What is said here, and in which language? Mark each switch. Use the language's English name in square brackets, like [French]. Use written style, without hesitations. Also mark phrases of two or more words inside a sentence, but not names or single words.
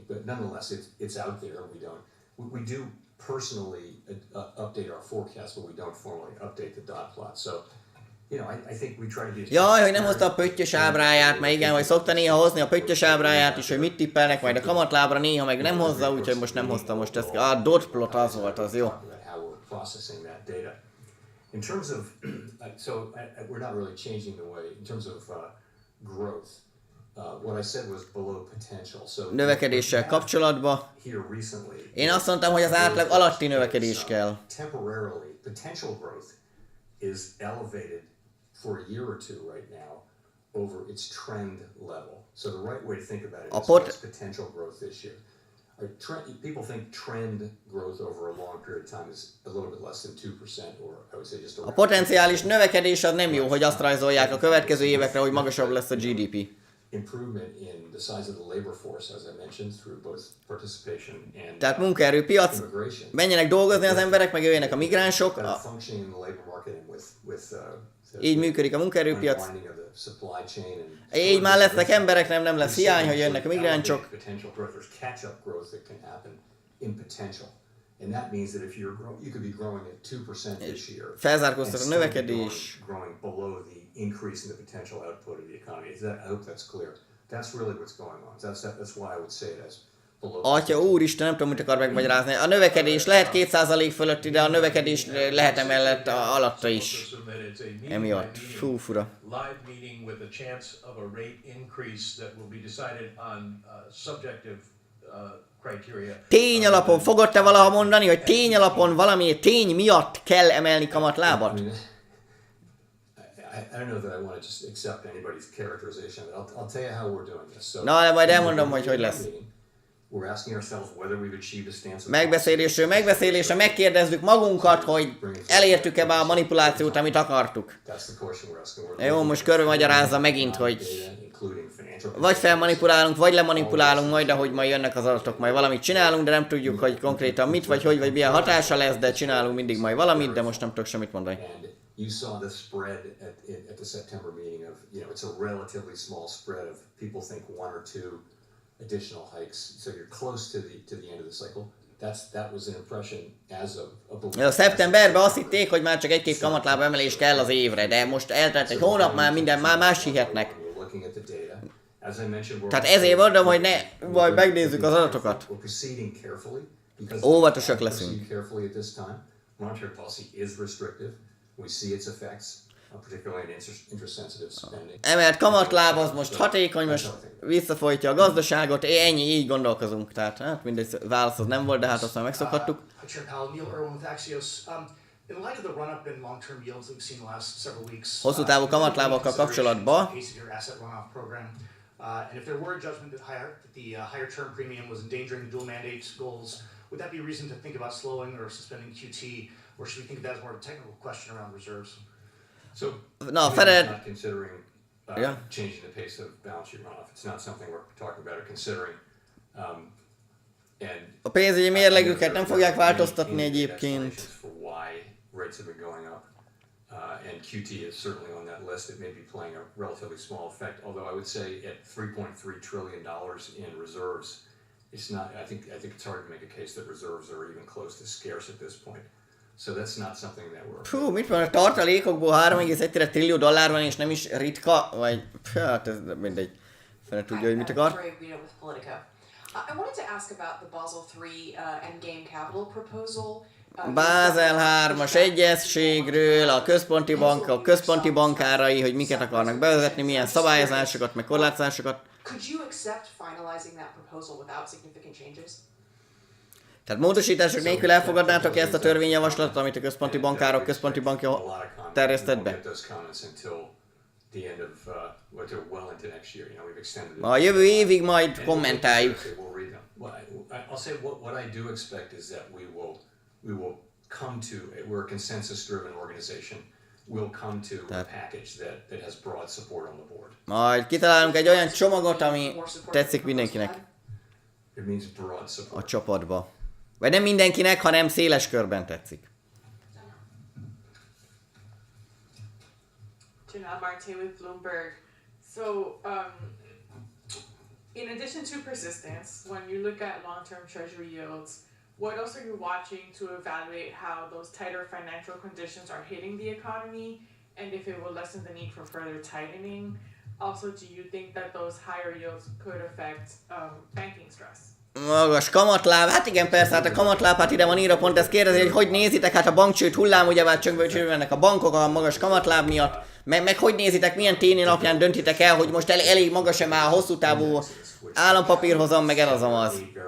[English] But nonetheless, it's out there. We do personally update our forecast, but we don't formally update the dot plot. So, I think we try to be... [Hungarian] Jaj, hogy nem hozta a pöttyös ábráját, mert igen, hogy szokta néha hozni a pöttyös ábráját is, hogy mit tippelnek, majd a kamatlábra néha meg nem hozza, úgyhogy most nem hozta most ezt. A [English] dot plot [Hungarian] az volt, az jó. [English] In terms of, we're not really changing the way, in terms of growth, what I said was below potential. So [Hungarian] Növekedéssel kapcsolatban [English] here recently, [Hungarian] én azt mondtam, hogy az átlag alatti növekedés kell. [English] Temporarily, potential growth is elevated for a year or two right now over its trend level. So the right way to think about it is what's potential growth this year. People think trend growth over a long period of time is a little bit less than 2%, or I would say just [Hungarian] a potenciális növekedés az nem jó, hogy azt rajzolják a következő évekre, hogy magasabb lesz a GDP. [English] Improvement in the size of the labor force, as I mentioned, through both participation and [Hungarian] tehát munkaerőpiac, menjenek dolgozni az emberek, meg jöjjenek a migránsok. Így működik a munkaerőpiac. Így már lesznek emberek, nem lesz hiány, hogy jönnek a migránsok. Felzárkóztat a növekedés. [English] Increase in the potential output of the economy. I hope that's clear. That's really what's going on. That's why I would say it as below. [Hungarian] Atya úristen, nem tudom, mit akar megmagyarázni. A növekedés lehet 2% fölötti, de a növekedés lehet emellett alatta is. Emiatt. Fú, fura. [English] Live meeting with a chance of a rate increase that will be decided on subjective criteria. [Hungarian] Tény alapon fogod te valaha mondani, hogy tény alapon valami tény miatt kell emelni kamatlábat? [English] I don't know that I want to just accept anybody's characterization. I'll tell you how we're doing this. So, [Hungarian] na, majd elmondom, hogy lesz. [English] We're asking ourselves whether we've achieved a stance. [Hungarian] Megbeszélésre megkérdezzük magunkat, hogy elértük-e be a manipulációt, amit akartuk. Jó, most körülmagyarázza megint, hogy vagy felmanipulálunk, vagy lemanipulálunk majd, ahogy majd jönnek az adatok, majd valamit csinálunk, de nem tudjuk, hogy konkrétan mit, vagy hogy, vagy milyen hatása lesz, de csinálunk mindig majd valamit, de most nem tudok semmit mondani. [English] You saw the spread at the September meeting of, it's a relatively small spread of people think 1 or 2 additional hikes, so you're close to the end of the cycle. That was an impression as of [Hungarian] a szeptemberben azt hitték, hogy már csak 1-2 kamatláb emelés kell az évre, de most eltelt egy hónap, már minden más hihetnek. Tehát ezért mondom, hogy majd megnézzük az adatokat. Óvatosak leszünk. We see its effects, particularly in interest-sensitive spending. Emelt kamatláb az most hatékony, most visszafolytja a gazdaságot, ennyi, így gondolkozunk. Tehát hát mindegy, válasz az nem volt, de hát azt már megszokhattuk. Hosszútávú kamatlábakkal kapcsolatban [English] and if there were a judgment that the higher term premium was endangering the dual mandate goals, would that be a reason to think about slowing or suspending QT, or should we think of that as more of a technical question around reserves? So, Fed not considering changing the pace of balance sheet runoff. It's not something we're talking about or considering. And [Hungarian] a pénzügyi mérlegüket nem fogják változtatni egyébként. [English] For why rates have been going up. And QT is certainly on that list. It may be playing a relatively small effect, although I would say at $3.3 trillion in reserves, it's not. I think it's hard to make a case that reserves are even close to scarce at this point. So that's not something that we're. [Hungarian] Fú, mit van a tartalékokból 3,1 trillió dollár van, és nem is ritka, vagy hát ez mindegy. Fene tudja, hogy mit akar. [English] I wanted to ask about the Basel III endgame capital proposal. [Hungarian] Basel 3-as egyezségről, a központi bankárai, hogy miket akarnak bevezetni, milyen szabályozásokat, meg korlátozásokat. [English] Could you accept finalizing that proposal without significant changes? [Hungarian] Tehát módosítások nélkül elfogadnátok ezt a törvényjavaslatot, amit a központi bankja terjesztett be? A jövő évig majd kommentáljuk. [English] I'll say what I do expect is that we will come to, we're a consensus-driven organization, we'll come to a package that has broad support on the board. [Hungarian] Majd kitalálunk egy olyan csomagot, ami tetszik mindenkinek [English] It means broad support. [Hungarian] a csapatba. Vagy nem mindenkinek, hanem széles körben tetszik. [English] Janelle Marte with Bloomberg. So, in addition to persistence, when you look at long-term treasury yields, what else are you watching to evaluate how those tighter financial conditions are hitting the economy, and if it will lessen the need for further tightening? Also, do you think that those higher yields could affect banking stress? [Hungarian] Magas kamatláb, hát igen, persze, hát a kamatláb, hát ide van írva, pont ezt kérdezi, hogy nézitek, hát a bankcsőd hullám, ugyebár csöngve-csöngvenek a bankok a magas kamatláb miatt, meg hogy nézitek, milyen tény napján döntitek el, hogy most elég magas-e már a hosszú távú állampapírhozam, meg ez az.